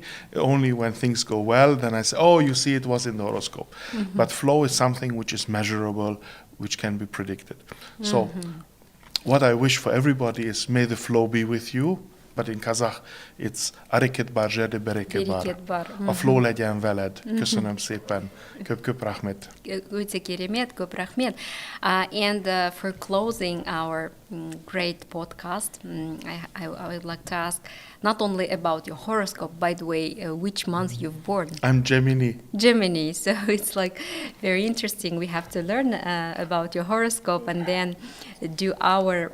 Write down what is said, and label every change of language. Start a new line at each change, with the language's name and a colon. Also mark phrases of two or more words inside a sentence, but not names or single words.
English: Only when things go well, then I say, oh, you see, it was in the horoscope. But flow is something which is measurable, which can be predicted. So what I wish for everybody is may the flow be with you. But in Kazakh, it's
Kazakh: әрекет бар жерде берекет бар.
Hungarian: A flow legyen veled. Köszönöm szépen.
Kazakh: Көп рахмет. Өте керемет, көп рахмет.
English: And for closing our great podcast, I would like to ask not only about your horoscope, by the way, which month you've born. I'm Gemini. Gemini, so it's like very interesting. We have to learn about your horoscope and then do our